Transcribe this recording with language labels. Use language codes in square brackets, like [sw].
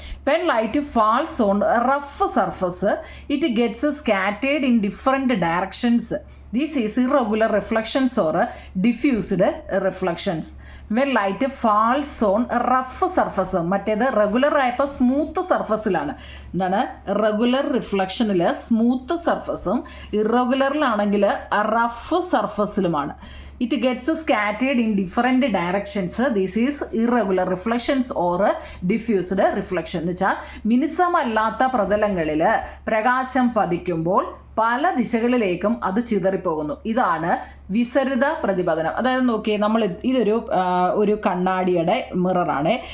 [en] When light falls on a rough surface, it gets scattered in different directions. This is irregular reflections or diffused reflections. When light falls on a rough surface, [ml] മറ്റേത് regular ആയപ്പോൾ smooth സർഫസിലാണ്. എന്താണ്? Regular റിഫ്ലക്ഷനിൽ smooth സർഫസും ഇറഗുലറിലാണെങ്കിൽ rough സർഫസിലുമാണ്. [en] It gets scattered in different directions. This is irregular reflections or diffused reflection. [ml] എന്ന് വെച്ചാൽ മിനുസമല്ലാത്ത പ്രതലങ്ങളിൽ പ്രകാശം പതിക്കുമ്പോൾ പല ദിശകളിലേക്കും അത് ചിതറിപ്പോകുന്നു. ഇതാണ് വിസരിത പ്രതിപതനം. അതായത് നോക്കിയേ, നമ്മൾ ഇതൊരു ഒരു കണ്ണാടിയുടെ മിററാണ്.